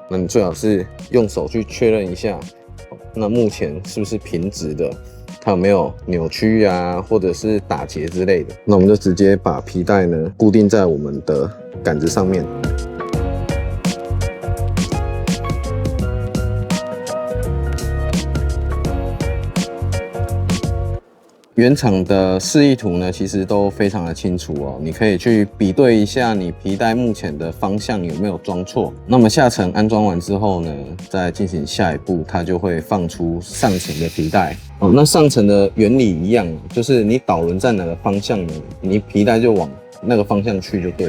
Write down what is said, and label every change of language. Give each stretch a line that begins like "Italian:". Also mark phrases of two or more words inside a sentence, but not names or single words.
Chinese: 那你最好是用手去確認一下，那目前是不是平直的，它有沒有扭曲啊，或者是打結之類的。那我們就直接把皮帶呢固定在我們的桿子上面。原廠的示意圖呢，其實都非常的清楚哦，你可以去比對一下你皮帶目前的方向有沒有裝錯。那麼下層安裝完之後呢，再進行下一步，它就會放出上層的皮帶。哦，那上層的原理一樣，就是你導輪在哪個方向呢，你皮帶就往那個方向去就對了。